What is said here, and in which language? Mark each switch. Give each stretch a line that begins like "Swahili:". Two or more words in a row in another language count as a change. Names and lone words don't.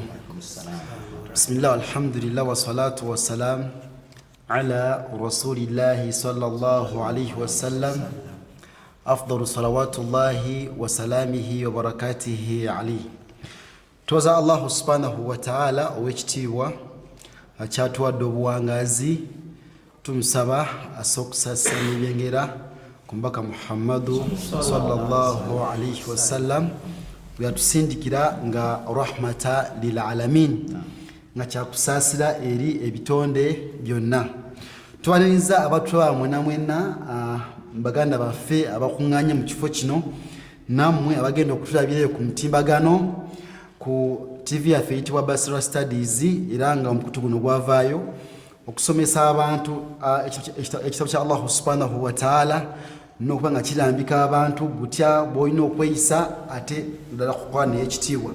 Arabic: بسم الله، الحمد لله والصلاة والسلام على رسول الله صلى الله عليه وسلم. أفضل صلوات الله وسلامه وبركاته عليه.
Ganda: Toza Allah
Arabic: سبحانه وتعالى
Ganda: owekitiibwa akyatuwadde obuwangazi, tumusaba asokusasa n'ebyengera kumbaka Muhammadu
Arabic: صلى الله عليه وسلم
Ganda: yatusindikira nga
Arabic: رحمة للعالمين
Ganda: nga kyakusasira eri ebitonde byonna. Twaniriza abatwa mwena baganda baffe abakunganye mu kifo kino, nammwe abagenda okutulabirayo ku mutimbagano ku TV yaffe eyitibwa Basira Studies, era nga omukutu guno gwavaayo okusomesa abantu ekitabo kya Allah
Arabic: سبحانه وتعالى
Ganda: n'okuba nga kirambika abantu gutya bw'olina okweyisa ate ddala kukwana ekitiibwa.